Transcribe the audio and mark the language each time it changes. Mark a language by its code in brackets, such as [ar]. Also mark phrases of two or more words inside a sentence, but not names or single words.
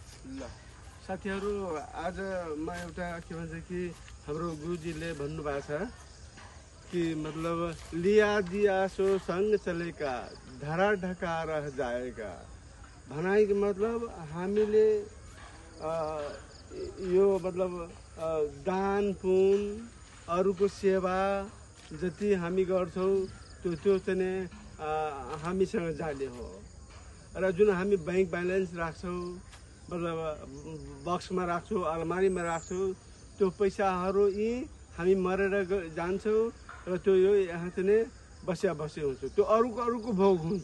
[ne] ल साथीहरू, आज म एउटा के भन्छ कि हाम्रो गुरुजीले भन्नुभएको छ कि मतलब [hi] लिया दिया सो संग चलेका धरा ढका रह जाएगा। [ne] भनाइको मतलब हामीले यो मतलब दान पुन अरूको सेवा जति हामी गर्छौँ त्यो चाहिँ हामीसँग जाने हो। र जुन हामी [en] bank balance [ne] राख्छौँ मतलब बक्समा राख्छौँ, अलमारीमा राख्छौँ, त्यो पैसाहरू यी हामी मरेर जान्छौँ र त्यो यो यहाँ चाहिँ बस्या हुन्छ, त्यो अरूको भोग हुन्छ।